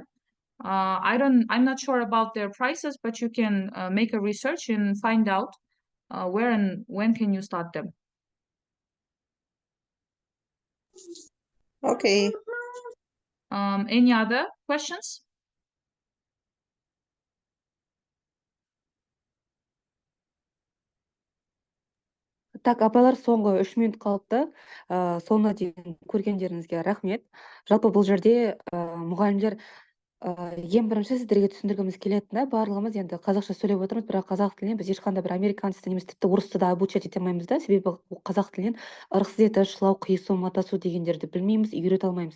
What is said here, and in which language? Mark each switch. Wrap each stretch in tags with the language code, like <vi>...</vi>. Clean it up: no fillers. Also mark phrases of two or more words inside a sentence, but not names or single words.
<en>I'm not sure about their prices, but you can make a research and find out where and when can you start them. Okay. Any other questions?</en> <kk>Так, апайлар, соңғы 3 минут қалыпты. Соңына дейін көргендеріңізге рахмет. Жалпы бұл жерде мұғалімдер Ең бірінші сіздерге түсіндіргіміз келетіні, барлығымыз енді қазақша сөйлеп отырмыз, бірақ қазақ тілінен біз ешқандай бір американец немесе тіпті орысты да обучать ете алмаймыз да, себебі қазақ тілінен ырықсыз етіш, шылау, қиысу, матасу дегендерді білмейміз, үйрете алмаймыз.</kk>